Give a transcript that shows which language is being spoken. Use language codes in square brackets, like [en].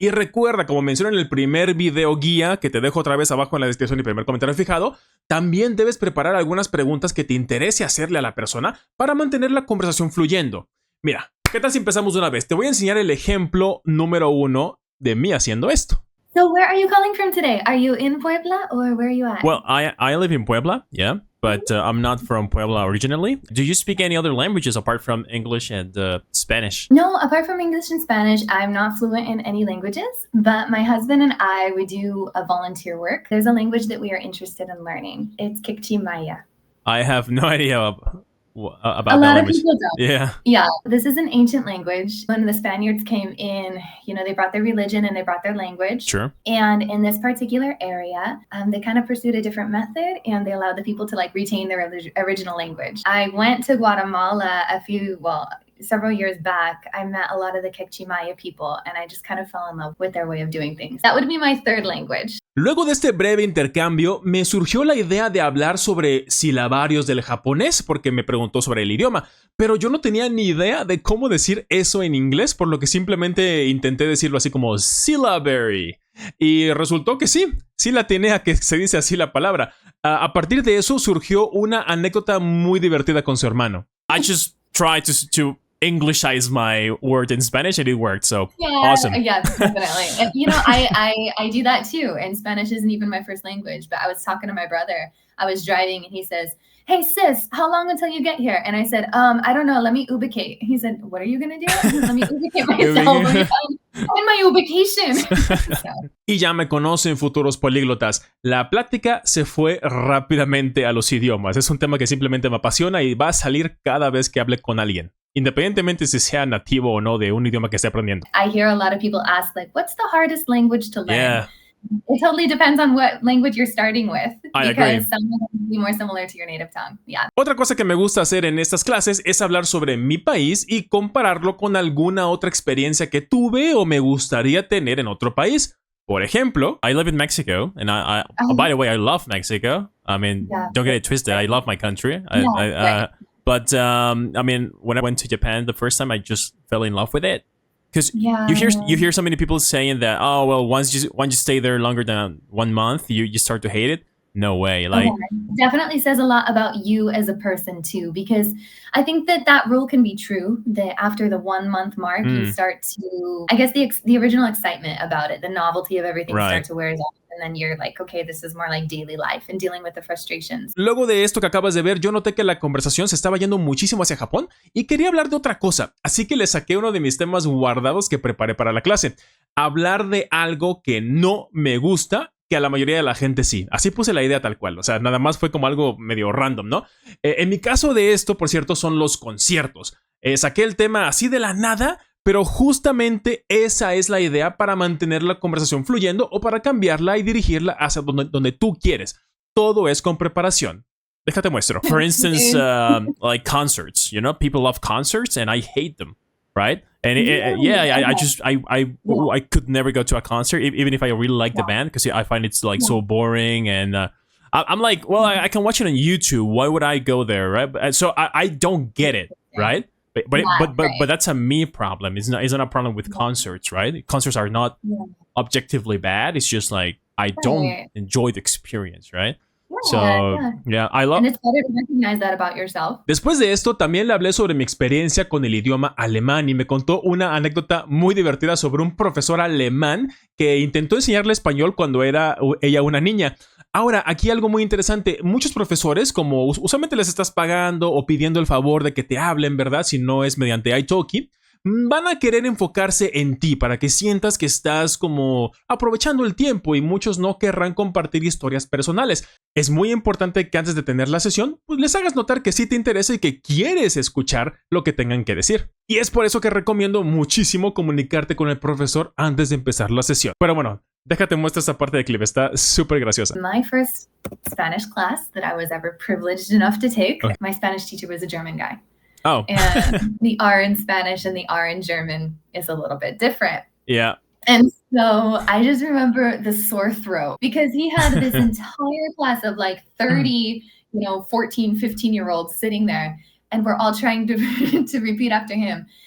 [es] Y recuerda, como mencioné en el primer video guía, que te dejo otra vez abajo en la descripción y primer comentario fijado, también debes preparar algunas preguntas que te interese hacerle a la persona para mantener la conversación fluyendo. Mira, ¿qué tal si empezamos de una vez? Te voy a enseñar el ejemplo número 1 de mí haciendo esto. [en] So where are you calling from today? Are you in Puebla or where are you at? Well, I live in Puebla, yeah, but I'm not from Puebla originally. Do you speak any other languages apart from English and Spanish? No, apart from English and Spanish, I'm not fluent in any languages, but my husband and I, we do a volunteer work. There's a language that we are interested in learning. It's Kikchi Maya. I have no idea about a that lot of language. people don't. Yeah. Yeah, this is an ancient language. When the Spaniards came in, you know, they brought their religion and they brought their language. Sure. And in this particular area, they kind of pursued a different method and they allowed the people to like retain their original language. I went to Guatemala several years back. I met a lot of the Kikchi Maya people and I just kind of fell in love with their way of doing things. That would be my third language. [es] Luego de este breve intercambio, me surgió la idea de hablar sobre silabarios del japonés porque me preguntó sobre el idioma, pero yo no tenía ni idea de cómo decir eso en inglés, por lo que simplemente intenté decirlo así como syllabary. Y resultó que sí la atiné a que se dice así la palabra. A partir de eso surgió una anécdota muy divertida con su hermano. [en] I just tried to Englishize my word in Spanish and it worked, so awesome. Yeah, definitely. And, you know, I do that too, and Spanish isn't even my first language, but I was talking to my brother. I was driving and he says, "Hey sis, how long until you get here?" And I said, I don't know, let me ubicate. He said, "What are you gonna do?" Let me ubicate myself. In my ubication. [es] Y ya me conocen, futuros políglotas. La plática se fue rápidamente a los idiomas. Es un tema que simplemente me apasiona y va a salir cada vez que hable con alguien, independientemente si sea nativo o no de un idioma que esté aprendiendo. [en] I hear a lot of people ask, like, what's the hardest language to learn? Yeah. It totally depends on what language you're starting with. I agree. Because some will be more similar to your native tongue. Yeah. [es] Otra cosa que me gusta hacer en estas clases es hablar sobre mi país y compararlo con alguna otra experiencia que tuve o me gustaría tener en otro país. Por ejemplo, [en] I live in Mexico, and by the way, I love Mexico. I mean, don't get it twisted. I love my country. But I mean, when I went to Japan the first time, I just fell in love with it. Because you hear so many people saying that, oh well, once you stay there longer than 1 month, you start to hate it. No way. Like, definitely says a lot about you as a person too, because I think that rule can be true, that after the 1 month mark, you start to, I guess the original excitement about it, the novelty of everything starts to wear off. And then you're like, okay, this is more like daily life and dealing with the frustrations. [es] Luego de esto que acabas de ver, yo noté que la conversación se estaba yendo muchísimo hacia Japón y quería hablar de otra cosa. Así que le saqué uno de mis temas guardados que preparé para la clase. Hablar de algo que no me gusta, que a la mayoría de la gente sí. Así puse la idea tal cual. O sea, nada más fue como algo medio random, ¿no? En mi caso de esto, por cierto, son los conciertos. Saqué el tema así de la nada, pero justamente esa es la idea para mantener la conversación fluyendo o para cambiarla y dirigirla hacia donde tú quieres. Todo es con preparación. Déjate muestro. [en] For instance, like concerts, you know, people love concerts and I hate them, right? And I could never go to a concert, even if I really like the band, because I find it's like so boring. And I'm like, well, I can watch it on YouTube. Why would I go there, right? So I don't get it, right? But that's a me problem. It's not a problem with concerts, right? Concerts are not objectively bad. It's just like I don't enjoy the experience, right? I love. And it's better to recognize that about yourself. [es] Después de esto, también le hablé sobre mi experiencia con el idioma alemán y me contó una anécdota muy divertida sobre un profesor alemán que intentó enseñarle español cuando era ella una niña. Ahora, aquí algo muy interesante. Muchos profesores, como usualmente les estás pagando o pidiendo el favor de que te hablen, ¿verdad? Si no es mediante italki, van a querer enfocarse en ti para que sientas que estás como aprovechando el tiempo y muchos no querrán compartir historias personales. Es muy importante que antes de tener la sesión, pues les hagas notar que sí te interesa y que quieres escuchar lo que tengan que decir. Y es por eso que recomiendo muchísimo comunicarte con el profesor antes de empezar la sesión. Pero bueno, déjate muestra esta parte de clip, está súper graciosa. [en] My first Spanish class that I was ever privileged enough to take, my Spanish teacher was a German guy. Oh. And the R in Spanish and the R in German is a little bit different. Yeah. And so I just remember the sore throat because he had this entire class of like 30, 14, 15-year-olds sitting there, and we're all trying to repeat after him.